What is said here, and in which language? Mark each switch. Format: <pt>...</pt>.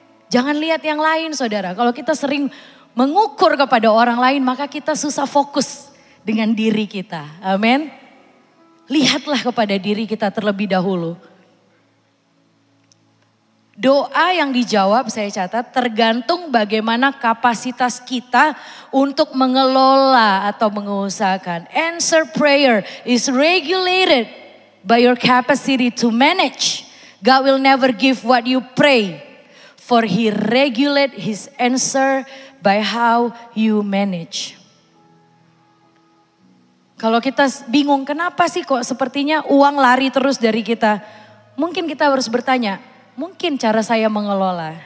<id>Jangan lihat yang lain saudara. Kalau kita sering mengukur kepada orang lain, maka kita susah fokus dengan diri kita. Amin. Lihatlah kepada diri kita terlebih dahulu. Doa yang dijawab saya catat tergantung bagaimana kapasitas kita untuk mengelola atau mengusahakan.</id> <en>Answer prayer is regulated by your capacity to manage. God will never give what you pray, for He regulate His answer by how you manage.</en> <id>Kalau kita bingung kenapa sih kok sepertinya uang lari terus dari kita. Mungkin kita harus bertanya, mungkin cara saya mengelola.</id>